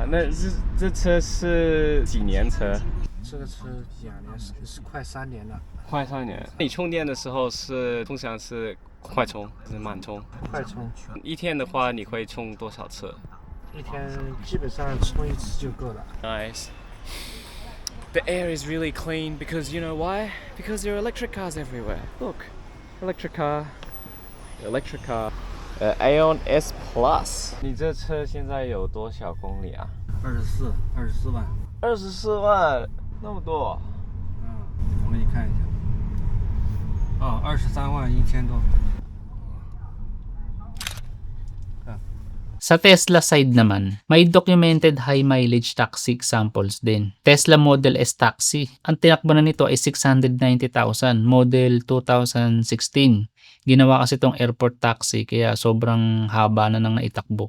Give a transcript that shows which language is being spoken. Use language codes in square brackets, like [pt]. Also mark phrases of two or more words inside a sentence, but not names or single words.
[zh] 那这车是几年车？这个车2年是快3年了，快3年。你充电的时候通常是快充还是慢充？快充，一天的话你会充多少次一天基本上充1次就够了。 [en] ？Nice. The air is really clean because you know why? Because there are electric cars everywhere. Look, electric car. Aeon S Plus。 [zh] 你这车现在有多少公里啊 24万。？24万，那么多。我给你看一下。哦，23万1千多。 [tl] Sa Tesla side naman, may [en] documented high mileage taxi examples [tl] din. Tesla Model S taxi, ang tinakbo na nito ay 690,000, model 2016. Ginawa kasi itong airport taxi kaya sobrang haba na nang naitakbo.